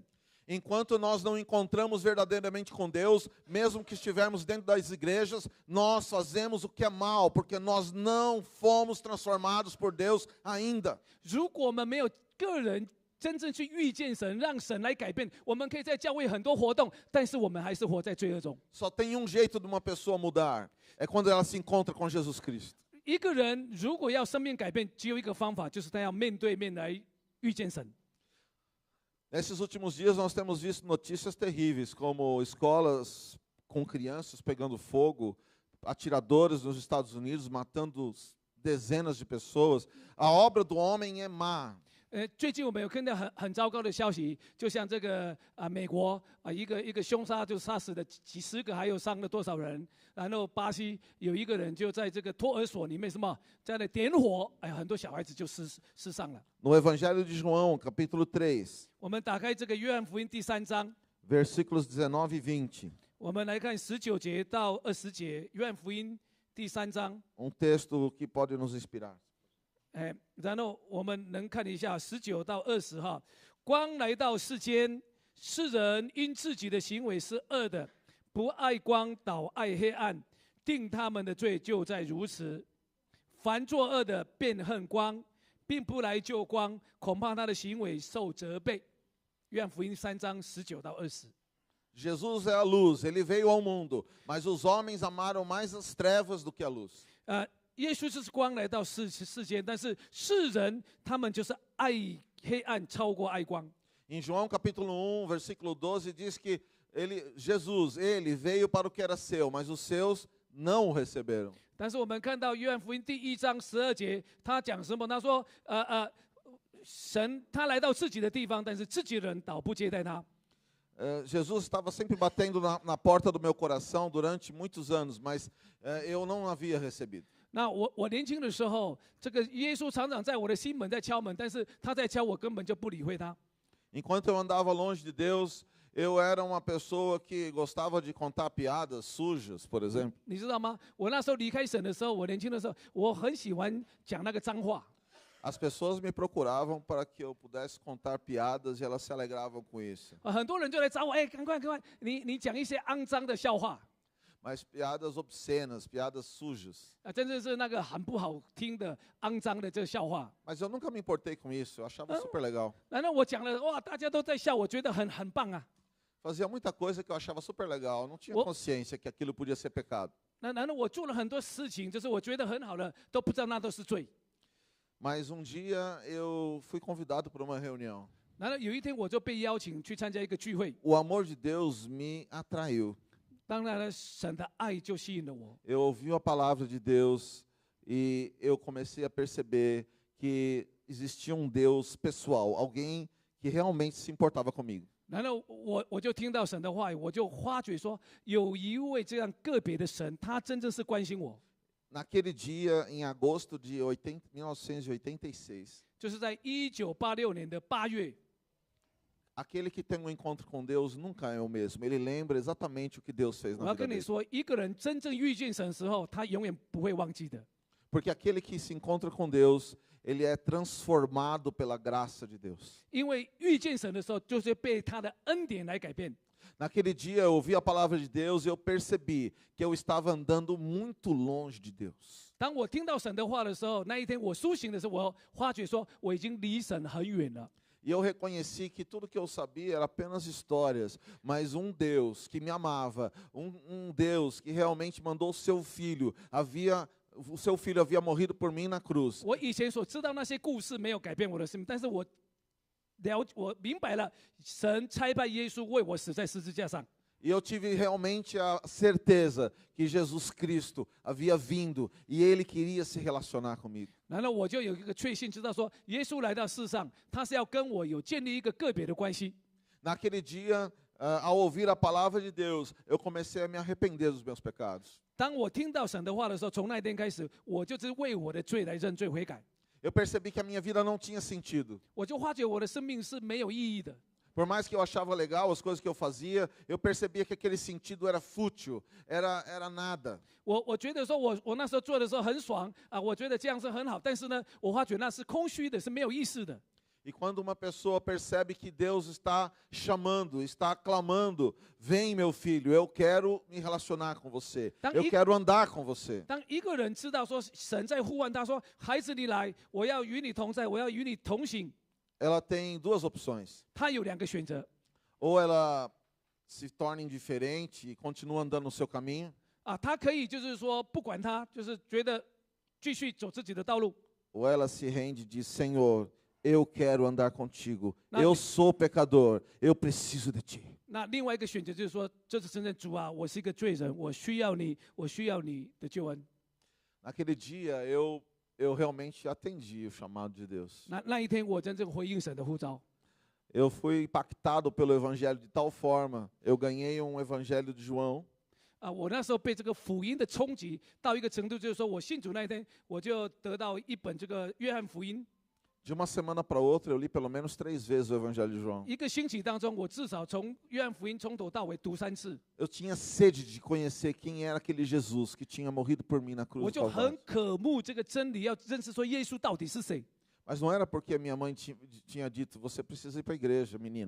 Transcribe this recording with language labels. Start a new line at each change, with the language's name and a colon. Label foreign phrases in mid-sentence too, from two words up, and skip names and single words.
Portuguese: Enquanto nós não encontramos verdadeiramente com Deus, mesmo que estivermos dentro das igrejas, nós fazemos o que é mal, porque nós não fomos transformados por Deus ainda.
Chinese: 如果我们没有个人真正去遇见神，让神来改变，我们可以在教会很多活动，但是我们还是活在罪恶中。
Portuguese: Só tem um jeito de uma pessoa mudar, é quando ela se encontra com Jesus Cristo.
Chinese: 一个人如果要生命改变，只有一个方法，就是他要面对面来遇见神。
Portuguese: Nesses últimos dias nós temos visto notícias terríveis, como escolas com crianças pegando fogo, atiradores nos Estados Unidos matando dezenas de pessoas. A obra do homem é má.
Chinese: 最近我们有看到很糟糕的消息，就像这个美国一个凶杀就杀死了几十个，还有伤了多少人。然后巴西有一个人就在这个托儿所里面在那点火，很多小孩子就死伤了。
Portuguese: No Evangelho de João, capítulo 3,
Chinese: 我们打开这个约翰福音第3章，
Portuguese: versículos 19 e 20.
Chinese: 我们来看19节到20节，约翰福音第3章。
Portuguese: Texto que pode nos inspirar.
Chinese: 然后我们能看一下19到20哈。光来到世间，世人因自己的行为是恶的，不爱光，倒爱黑暗，定他们的罪就在如此。凡作恶的便恨光，并不来救光，恐怕他的行为受责备。约翰福音3章19到20。
Portuguese: Jesus é a luz, ele veio ao mundo, mas os homens amaram mais as trevas do que a luz.
Chinese: 耶稣就是光来到世间，但是世人他们就是爱黑暗超过爱光。
Portuguese: Em João capítulo 1, versículo 12, diz que Jesus veio para o que era seu, mas os seus não o receberam.
Chinese: 但是我们看到约翰福音第1章12节，他讲什么？他说，神他来到自己的地方，但是自己人倒不接待他。
Portuguese: Jesus estava sempre batendo na porta do meu coração durante muitos anos, mas eu não havia recebido.
Chinese: 那我年轻的时候，这个耶稣常常在我的心门在敲门，但是他在敲，我根本就不理会他。
Portuguese: Enquanto eu andava longe de Deus, eu era uma pessoa que gostava de contar piadas sujas, por exemplo.
Chinese: 你知道吗？我那时候离开神的时候，我年轻的时候，我很喜欢讲那个脏话。
Portuguese: As pessoas me procuravam para que eu pudesse contar piadas e elas se alegravam com isso.
Chinese: 很多人就来找我，赶快，你讲一些肮脏的笑话。
Portuguese: Mas piadas obscenas, piadas sujas.
Chinese: 真的是那个很不好听的、肮脏的这个笑话。
Portuguese: Mas eu nunca me importei com isso, eu achava super legal.
Chinese: 然后我讲了，哇，大家都在笑，我觉得很棒啊。
Portuguese: Fazia muita coisa que eu achava super legal, não tinha consciência que aquilo podia ser pecado.
Chinese: 然后我做了很多事情，就是我觉得很好的，都不知道那都是罪。
Portuguese: Mas dia eu fui convidado para uma reunião.
Chinese: 然后有一天我就被邀请去参加一个聚会。
Portuguese: O amor de Deus me atraiu.
Chinese: 当然了，神的爱就吸引了我。
Portuguese: Eu ouvi a palavra de Deus e eu comecei a perceber que existia Deus pessoal, alguém que realmente se importava comigo.
Chinese: 然后我就听到神的话语，我就发觉说，有一位这样个别的神，他真正是关心我。
Portuguese: Naquele dia, em agosto de 1986,
Chinese: 就是在1986年的8月。
Portuguese: Aquele que tem um encontro com Deus nunca é o mesmo. Ele lembra exatamente o que Deus fez na vida dele.
Chinese: 我要跟你说，一个人真正遇见神的时候，他永远不会忘记的。
Portuguese: Porque aquele que se encontra com Deus, ele é transformado pela graça de Deus.
Chinese: 因为遇见神的时候，就是被他的恩典来改变。
Portuguese: Naquele dia eu ouvi a palavra de Deus e eu percebi que eu estava andando muito longe de Deus.
Chinese: 当我听到神的话的时候，那一天我苏醒的时候，我发觉说我已经离神很远了。
Portuguese: E eu reconheci que tudo que eu sabia era apenas histórias, mas Deus que me amava, Deus que realmente mandou o seu filho havia morrido por mim na cruz.
Chinese: 我以前所知道那些故事没有改变我的生命，但是我明白了，神差派耶稣为我死在十字架上。
Portuguese: E eu tive realmente a certeza que Jesus Cristo havia vindo e Ele queria se relacionar comigo.
Chinese: 然后我就有一个确信，知道说耶稣来到世上，他是要跟我有建立一个个别的关系。
Portuguese: Naquele dia, ao ouvir a palavra de Deus, eu comecei a me arrepender dos meus pecados.
Chinese: 当我听到神的话的时候，从那天开始，我就是为我的罪来认罪悔改。
Portuguese: Eu percebi que a minha vida não tinha sentido.
Chinese: 我就发觉我的生命是没有意义的。
Portuguese: Por mais que eu achava legal as coisas que eu fazia, eu percebia que aquele sentido era fútil, era nada.
Chinese: 我觉得说我那时候做的时候很爽啊，我觉得这样是很好，但是呢，我发觉那是空虚的，是没有意思的。
Portuguese: E quando uma pessoa percebe que Deus está chamando, está clamando, vem meu filho, eu quero me relacionar com você, eu quero andar com você.
Chinese: 当一个人知道说神在呼唤他说：“孩子，你来，我要与你同在，我要与你同行。”
Portuguese: Ela tem duas opções.
Chinese: 他有2个选择。
Portuguese: Ou ela se torna indiferente e continua andando no seu caminho.
Chinese: 他可以就是说不管他，就是觉得继续走自己的道路。
Portuguese: Ou ela se rende e diz: Senhor, eu quero andar contigo. Na- Eu sou pecador, eu preciso de ti.
Chinese: 那另外一个选择就是说，就是承认主啊，我是一个罪人，我需要你，我需要你的救恩。
Portuguese: Naquele dia eu realmente atendi o chamado de Deus.
Chinese: 那一天，我真正回应神的呼召。
Portuguese: Eu fui impactado pelo evangelho de tal forma, eu ganhei um evangelho de João.
Chinese: 我那时候被这个福音的冲击到一个程度，就是说我信主那一天，我就得到一本这个约翰福音。
Portuguese: De uma semana para outra, eu li pelo menos 3 vezes o evangelho de João.
Chinese: 一个星期当中，我至少从约翰福音从头到尾读3次，
Portuguese: Eu tinha sede de conhecer quem era aquele Jesus que tinha morrido por mim na
Chinese: 我
Portuguese: cruz do
Chinese: 就很
Portuguese: Calvário.
Chinese: 渴慕这个真理，要认识说耶稣到底是谁。
Portuguese: Mas não era porque a minha mãe tinha dito, você precisa ir para a igreja, menino.